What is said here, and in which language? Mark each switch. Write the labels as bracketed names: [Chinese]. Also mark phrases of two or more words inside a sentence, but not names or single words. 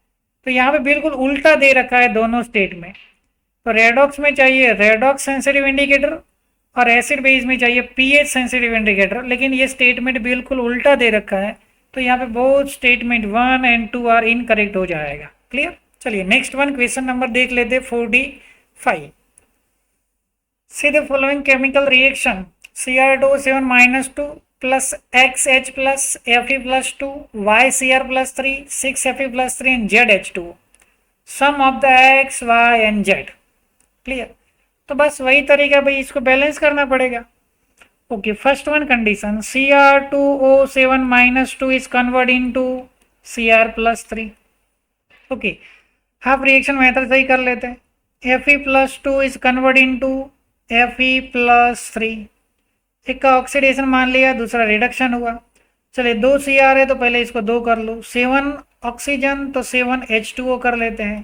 [Hindi] तो यहाँ पे बिल्कुल उल्टा दे रखा है दोनों स्टेट में, तो रेडॉक्स में चाहिए [English] redox sensitive indicator [Hindi] और [English] acid base [Hindi] में चाहिए [English] pH sensitive indicator, [Hindi] लेकिन ये स्टेटमेंट बिल्कुल उल्टा दे रखा है, तो यहाँ पे [English] both statement 1 and 2 are incorrect [Hindi] हो जाएगा। क्लियर। चलिए [English] next one question number [Hindi] देख लेते 45। [English] see the following chemical reaction Cr2O7-2 plus XH plus Fe+2 YCr+3 6Fe+3 and ZH2 sum of the X, Y and Z। [Hindi] क्लियर। तो बस वही तरीका भाई, इसको बैलेंस करना पड़ेगा। [English] okay, first one condition Cr2O7-2 is converted into Cr+3। [Hindi] ओके, [English] half reaction method [Hindi] से ही कर लेते हैं। [English] Fe+2 is convert into Fe+3। [Hindi] एक का ऑक्सीडेशन मान लिया, दूसरा रिडक्शन हुआ। चलिए 2 Cr है तो पहले इसको 2 कर लो। 7 ऑक्सीजन तो 7 H2O कर लेते हैं।